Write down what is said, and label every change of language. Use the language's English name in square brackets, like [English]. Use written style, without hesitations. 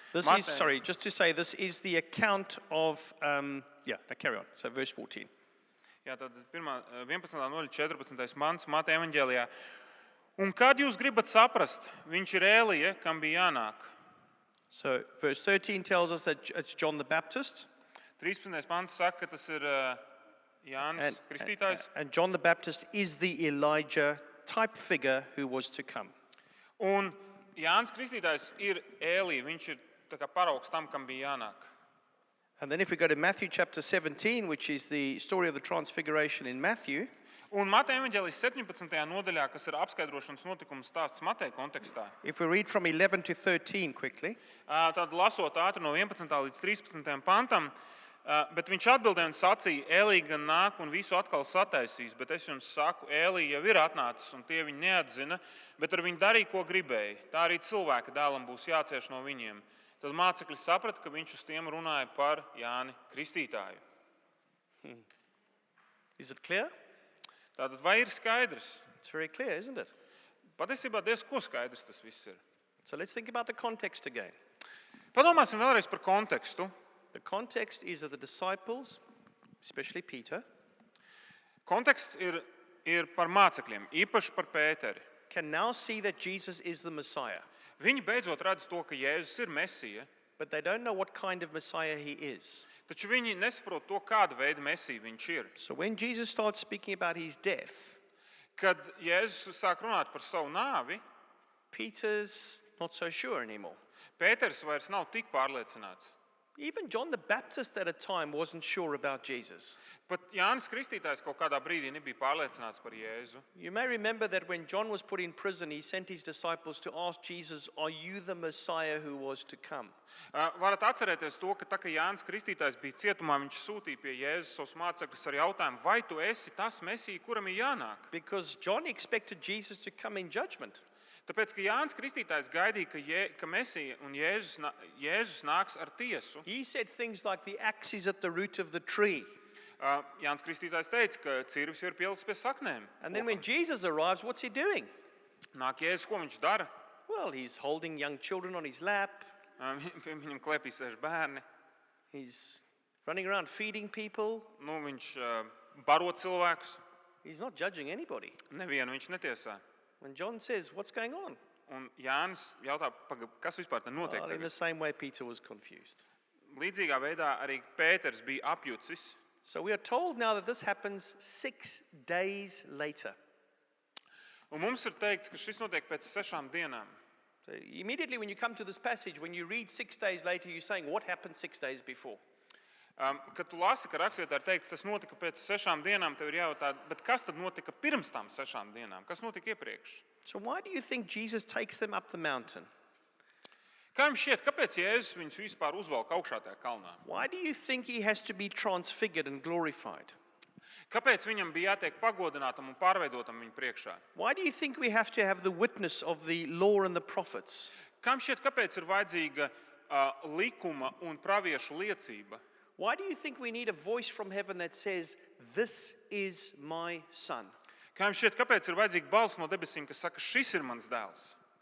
[English] This is, sorry, just to say, this is the account of, carry on. So verse 14. [Latvian] Jā, tad 11. nodaļa 14. pants Mateja evaņģēlijā. Un kad jūs gribat saprast, viņš ir Elija, kam bija jānāk. [English] So verse 13 tells us that it's John the Baptist. [Latvian] 13. pants saka, ka tas ir Jānis Kristītājs. [English] And John the Baptist is the Elijah type figure who was to come. [Latvian] Un Jānis Kristītājs ir Elija, viņš ir tā kā paraugs tam, kam bija jānāk. [English] And then if we go to Matthew chapter 17, which is the story of the transfiguration in Matthew, [Latvian] Un Mateja evaņģēlijas 17. nodaļā, kas ir apskaidrošanas notikums stāsts Mateja kontekstā, [English] if we read from 11 to 13 quickly, [Latvian] tad lasot ātri no 11. līdz 13. pantam, bet viņš atbildēja un sacīja, Elija gan nāk un visu atkal sataisīs, bet es jums saku, Elija jau ir atnācis un tie viņu neatzina, bet ar viņu darīja, ko gribēja. Tā arī cilvēka dēlam būs jācieš no viņiem. Tad mācekļi saprata, ka viņš uz tiem runāja par Jāni Kristītāju. [English] Is it clear? [Latvian] Tātad vai ir skaidrs? [English] It's very clear, isn't it? [Latvian] Patiesībā diezko skaidrs tas viss ir. [English] So let's think about the context again. [Latvian] Padomāsim vēlreiz par kontekstu. [English] The context is that the disciples, especially Peter, [Latvian] Konteksts ir par mācekļiem, īpaši par Pēteri. [English] can now see that Jesus is the Messiah, [Latvian] Viņi beidzot redz to, ka Jēzus ir Mesija, [English] but they don't know what kind of Messiah he is. [Latvian] taču viņi nesaprot to, kāda veida Mesija viņš ir. [English] So when Jesus starts speaking about his death, [Latvian] Kad Jēzus sāk runāt par savu nāvi, [English] Peter's not so sure anymore. [Latvian] Pēters vairs nav tik pārliecināts. [English] Even John the Baptist at a time wasn't sure about Jesus. [Latvian] Pat Jānis Kristītājs kaut kādā brīdī nebija pārliecināts par Jēzu. [English] You may remember that when John was put in prison, he sent his disciples to ask Jesus, "Are you the Messiah who was to come?" [Latvian] Varat atcerēties to, ka tā kā Jānis Kristītājs bija cietumā, viņš sūtīja pie Jēzus savus mācekļus ar jautājumu, vai tu esi tas Mesija, kuram ir jānāk? [English] Because John expected Jesus to come in judgment. [Latvian] Tāpēc, ka Jānis Kristītājs gaidīja, ka Mesija un Jēzus nāks ar tiesu. [English] He said things like, "The axe is at the root of the tree." [Latvian] Jānis Kristītājs teica, ka cirvis jau ir pielikts pie saknēm. [English] And then when Jesus arrives, what's he doing? [Latvian] Nāk Jēzus, ko viņš dara? [English] Well, he's holding young children on his lap. [Latvian] Pie viņam klēpī sēž bērni. [English] He's running around feeding people. [Latvian] Viņš baro cilvēkus. [English] He's not judging anybody. [Latvian] Nevienu viņš netiesā. [English] When John says, "What's going on?" [Latvian] Un Jānis jautā, kas vispār te notiek [English] Well, in the [Latvian] tagad? [English] same way, Peter was confused. [Latvian] Līdzīgā veidā arī Pēters bija apjucis. [English] So we are told now that this happens 6 days later. [Latvian] Un mums ir teikts, ka šis notiek pēc 6 dienām. [English] So immediately when you come to this passage, when you read 6 days later, you're saying, what happened 6 days before? [Latvian] Kad tu lasi, ka rakstvietā ir teikts, tas notika pēc 6 dienām, tev ir jājautā, bet kas tad notika pirms tām 6 dienām? Kas notika iepriekš? [English] So why do you think Jesus takes them up the mountain? [Latvian] Kā jums šķiet, kāpēc Jēzus viņus vispār uzvelk augšā tajā kalnā? [English] Why do you think he has to be transfigured and glorified? [Latvian] Kāpēc viņam bija jātiek pagodinātam un pārveidotam viņa priekšā? [English] Why do you think we have to have the witness of the law and the prophets? [Latvian] Kā jums šķiet, kāpēc ir vajadzīga likuma un praviešu liecība? [English] Why do you think we need a voice from heaven that says, "This is my son"? [Latvian] Kā jums šķiet, kāpēc ir vajadzīga balss no debesīm, kas saka, šis ir mans dēls?